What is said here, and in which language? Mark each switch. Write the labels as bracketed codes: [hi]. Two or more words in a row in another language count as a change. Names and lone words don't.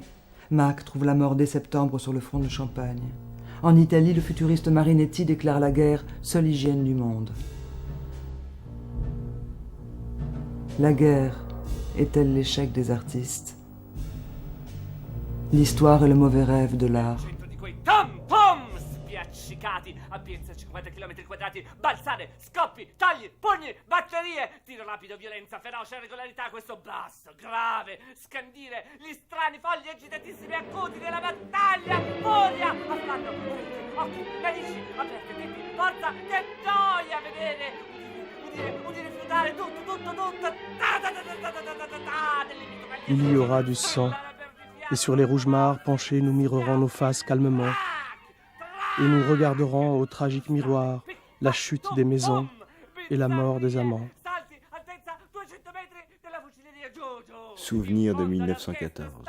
[fr] Mack trouve la mort dès septembre sur le front de Champagne. En Italie, le futuriste Marinetti déclare la guerre, seule hygiène du monde. La guerre est-elle l'échec des artistes? L'histoire est le mauvais rêve de l'art. [it] Spiaccicati a pienza 50 km quadrati, balzare, scoppi, tagli, pugni, batterie, tiro rapido, violenza, feroce, regolarità, questo basso, grave, scandire, gli strani fogli agitatissimi acuti della battaglia, furia, affanno, occhi, narici, aperte, denti, forza, che gioia vedere, udire, fiutare, tutto, [fr] Il y aura du sang, et sur les rouges mares penchés, nous mirerons nos faces calmement. Et nous regarderons au tragique miroir la chute des maisons et la mort des amants. Souvenir de 1914.